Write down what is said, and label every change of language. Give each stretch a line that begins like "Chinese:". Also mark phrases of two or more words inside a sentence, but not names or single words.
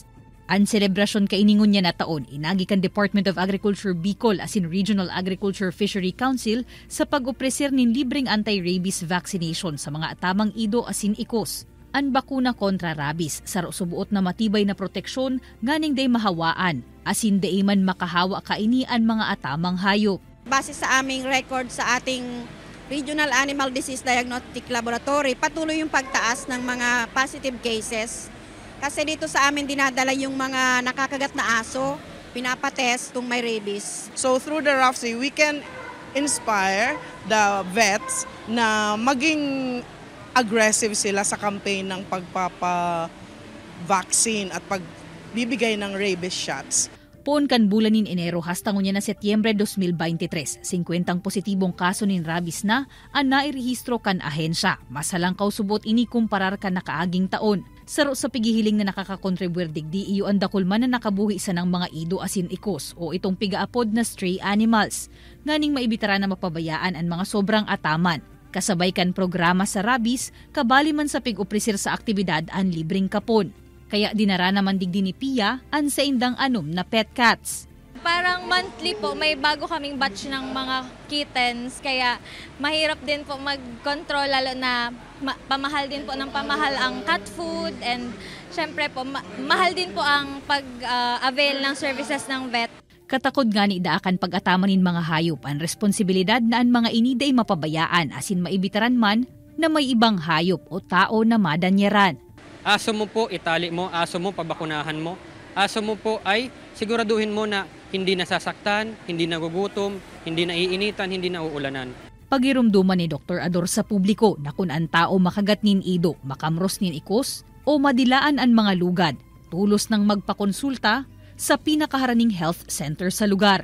Bikol: Ang selebrasyon kainingon niya na taon, inagi kan Department of Agriculture Bicol asin Regional Agriculture Fishery Council sa pag-opresir nin libreng
English: anti-rabies vaccination
Bikol: sa mga atamang ido asin ikos. Ang bakuna kontra rabies sa subuot na matibay na proteksyon nganing day mahawaan, asin day man makahawa kaini ang mga atamang hayop.
Filipino: Base sa aming record sa ating Regional Animal Disease Diagnostic Laboratory, patuloy yung pagtaas ng mga
English: positive cases.
Filipino: Kasi dito sa amin dinadala yung mga nakakagat na aso, pinapatest kung may rabies.
English: So through the RAFC, we can inspire the vets
Filipino: na maging aggressive sila sa campaign ng pagpapa-vaccine at bibigay ng
English: rabies shots.
Bikol: Poon kan bulan nin Enero hastang unya na Setyembre 2023, 50 positibong kaso nin rabies na ang nairehistro kan ahensya. Masalangkaw subot ini kumparar kan nakaaging taon. Saro sa pigihiling na nakakakontribuer digdi iyo ang dakulman na nakabuhi sa ng mga ido asin ikos o itong pigaapod na
English: stray animals.
Bikol: Nganing maibitara na mapabayaan ang mga sobrang ataman. Kasabay kan programa sa rabies, kabali man sa pig-oprisir sa aktibidad ang libreng kapon. Kaya dinara naman digdi ni Pia ang sa indang anom na
English: pet cats.
Filipino: Parang monthly po, may bago kaming batch ng mga kittens, kaya mahirap din po mag-control, lalo na pamahal din po ng pamahal ang
English: cat food,
Filipino: and syempre po, mahal din po ang pag-avail ng services ng vet.
Bikol: Katakod nga ni idaakan pag-atamanin mga hayop ang responsibilidad na ang mga iniday mapabayaan asin maibitaran man na may ibang hayop o tao na madanyaran.
Filipino: Aso mo po, itali mo, aso mo, pabakunahan mo. Aso mo po ay siguraduhin mo na hindi nasasaktan, hindi nagugutom, hindi naiinitan, hindi nauulanan.
Bikol: Pagirumduman ni Dr. Ador sa publiko na kung ang tao makagat nin ido, makamros nin ikos, o madilaan ang mga lugad, tulos ng magpakonsulta sa pinakaharaning health center sa lugar.